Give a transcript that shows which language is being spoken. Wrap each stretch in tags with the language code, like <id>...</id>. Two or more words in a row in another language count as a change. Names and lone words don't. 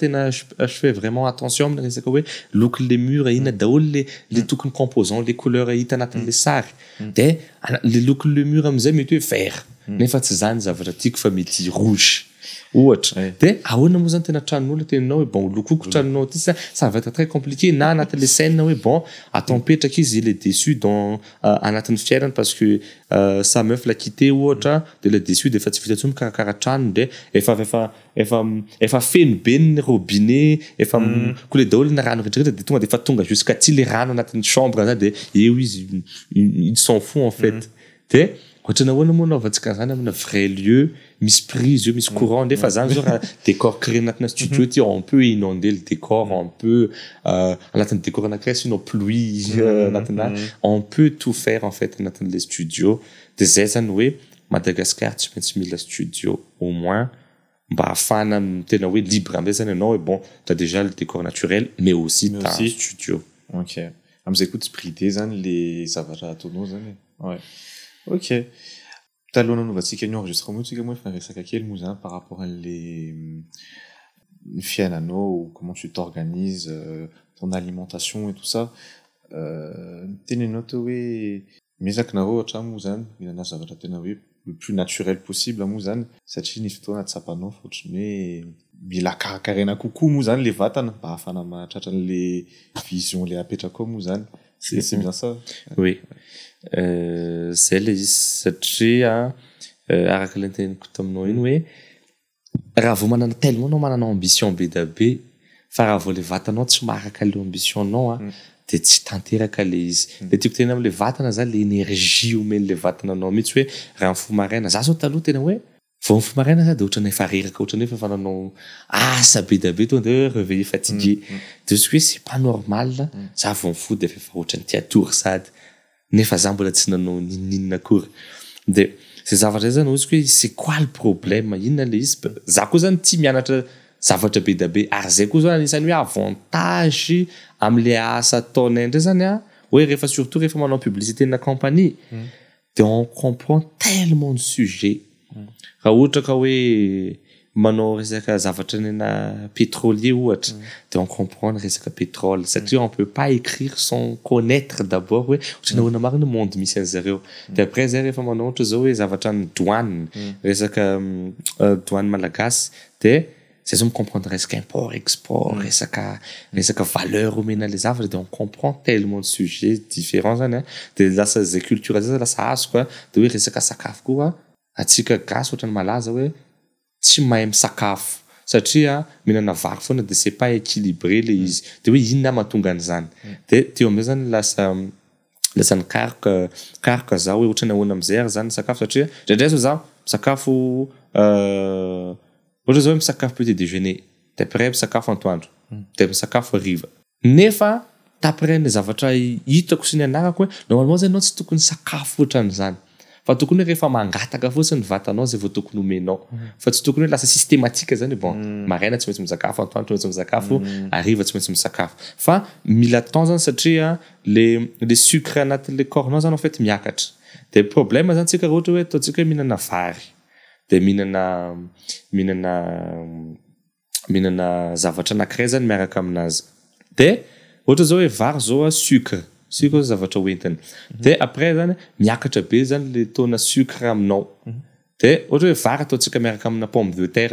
<mg>tena</mg> <fr>je fais vraiment attention</fr> <mg>amina resaka hoe loko le mur ina daholo le tokony</mg> <fr>composant les couleurs</fr> <mg>hita anatin'le sary de le loko le mur amizay mety hoe vert nefa tsy zany zavatra tiako fa mety rouge ohatra de ahoana moa zany tena tranon'olona tenanao hoe bon lokoko tranonao ty</mg> <fr>ça va être très compliqué</fr> <mg>na anatin'le scène hoe bon atompetraka izy</mg> <fr>il est déçu dans</fr> <mg>anatin'ny fiainany</mg> <fr>parce que sa meuf l'a quitté</fr> <mg>ohatra de le déçu de fa tsy vita tsony karakara tranony de efa feno be ny robinet efa koa le daholo na rano rehetrarehetra de tonga de fa tonga jusqu'à ty le rano anatin'ny chambre za de eo izy</mg> <fr>il s'en fout en fait</fr> <mg>de ohatrana ahoana moa naovantsika zany amina</mg> <fr>vrai lieu</fr> <mg>misy prise misy courant nefa zany zao raha</mg> <fr>décor créé</fr> <mg>anatina studio ty</mg> <fr>on peut inonder le décor on peut</fr> <mg>anatin'ny décor anakiray</mg> <fr>sinon pluie</fr> <mg>anatina</mg> <fr>on peut tout faire en fait</fr> <mg>anatin'le studio de zay zany hoe Madagascar tsy maintsy mila studio</mg> <fr>au moins</fr> <mg>mba ahafana tena hoe libre amizay zany ianao</mg> <fr>bon t'as déjà le décor naturel mais aussi t'as un studio</fr> <mg>ok amizay koa tsy bridé zany le zavatra ataonao zany ouais ok taloha nanaovantsika ny enregistrement tsika moa efa resaka kely moa zany</mg> <fr>par rapport</fr> <mg>an'le fiainanao</mg> <fr>comment tu t'organises ton alimentation et tout ça</fr> <mg>tenenao teo hoe mezaka nareo hatramo moa zany mihinana zavatra tena hoe</mg> <fr>le plus naturel possible</fr> <mg>moa zany satria nisy fotoana tsapanao fa ohatrany hoe mila karakaraina kokoa moa zany le vatana mba ahafana mahatratra an'le vision le apetraka ao moa zany</mg> <fr>c'est bien ça</fr> <mg>oui zay le izy satria araka le teneniko taminao iny hoe raha vao manana tellement nao manana ambition be da be fa raha vao le vatanao tsy maharaka le ambitionnao de tsy tanteraka le izy de tiako tena am'le vatana zany le énergie omen'le vatananao mihitsy hoe raha ny fomaraina za zao taloha tena hoe vao ny fomaraina za de ohatrany efa reraka ohatrany hoe fa nanao asa be da be to de</mg> <fr>réveillé fatigué de ce que c'est pas normal</fr> <mg>za vao ny fo de efa ohatrany tiatory sady nefa za mbola tsy nanao ninina akory de zay zavatra zany ozy hoe</mg> <fr>c'est quoi le problème</fr> <mg>inona le izy za koa zany tia mianatra zavatra be da be ary zay koa zao anisany hoe avantage am'le asa ataonay ndray zany hoe rehefa surtout rehefa manao publicité na compagnie de</mg> <fr>on comprend tellement de sujet</fr> <mg>raha ohatra ka hoe manao resaka zavatra nena pétrolier ohatra de</mg> <fr>on comprend</fr> <mg>resaka pétrole satria</mg> <fr>on peut pas écrire sans connaître d'abord</fr> <mg>hoe ohatrany ahoana marina monde misy an'zareo de après zay rehefa manao ohatra zao hoe zavatra ny douane resaka douane malagasy de zay zao comprendre resaka</mg> <fr>import export</fr> <mg>resaka valeur omena le zavatra de</mg> <fr>on comprend tellement de sujets différents</fr> <mg>zany de lasa zay culture zay lasa azo koa de hoe resaka sakafo koa atsika gasy ohatrany malaza hoe tsy mahay misakafo satria mihinana vary foana de</mg> <fr>c'est pas équilibré</fr> <mg>le izy de hoe inona mahatonga an'izany de teo amizay zany lasa ny karoka za hoe ohatrany ahoana amizay ary zany sakafo satria ndraindray zao za misakafo ohatra zao hoe misakafo</mg> <fr>petit déjeuner</fr> <mg>de après misakafo antoandro de misakafo hariva nefa d'après ny zavatra hitako sy ny anarako hoe normalement zay anao tsy tokony sakafo ohatran'izany fa tokony hoe rehefa mangataka fotsiny vatanao zay vao tokony homenao fa tsy tokony hoe lasa systématique zany bon maraina tsy maintsy misakafo antoandro tsy maintsy misakafo hariva tsy maintsy misakafo fa mila temps zany satria le sucre anatin'le corps-nao zany</mg> <fr>en fait</fr> <mg>miakatra de problème zany tsika ohatra hoe ataontsika hoe mihinana vary de mihinana zavatra anankiray zany miaraka aminazy de ohatra zao hoe vary zao sucre sy koa zavatra hoentiny de après zany miakatra be zany le tona sucre aminao de ohatra hoe vary ataontsika miaraka amina</mg> <fr>pomme de terre</fr>